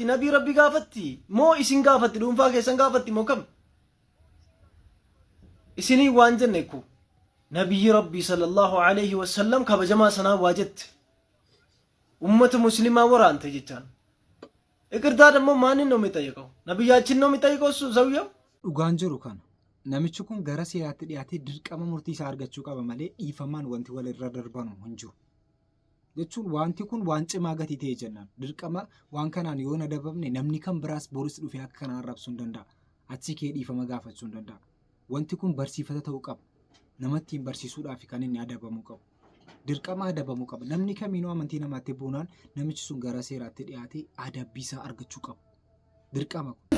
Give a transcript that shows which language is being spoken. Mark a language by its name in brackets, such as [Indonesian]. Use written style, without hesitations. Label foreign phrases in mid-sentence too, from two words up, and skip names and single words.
[Oromo] Nabii rabbi gaafatti moo isin gaafatti? Dhuunfaa keessan gaafatti moo kam? Isinii waan jenne ku nabiyyi rabbii [Arabic] sallallahu alaihi wasallam [Oromo] kabajamaa sanaa waa jette ummata muslimaa waraante jechaan. Iqirtaa dammoo maanin [Amharic] ነው የሚጠይቀው? ነብያችን ነው የሚጠይቀው እሱ ሰውየው? [Oromo] dhugaan jiru kana namichi kun gara seeraatti dhiyaatee dirqama murtii isaa argachuu qaba malee dhiifamaan wanti walirra darbanu hin jiru. jechuun wanti kun waan cimaa gatii ta'e jennaan dirqama waan kanaan yoo nadabamne namni kan biraas boris dhufee akka kanaan arrabsuu hin danda'a achi kee dhiifama gaafachuu hin danda'a wanti kun barsiifata ta'uu qaba namatti hin barsiisuudhaaf kan inni adabamuu qabu dirqama adabamuu qaba namni kamiinuu amantii namaatti buunaan namichi sun gara seeraatti dhiyaatee adabbiisaa argachuu qaba dirqama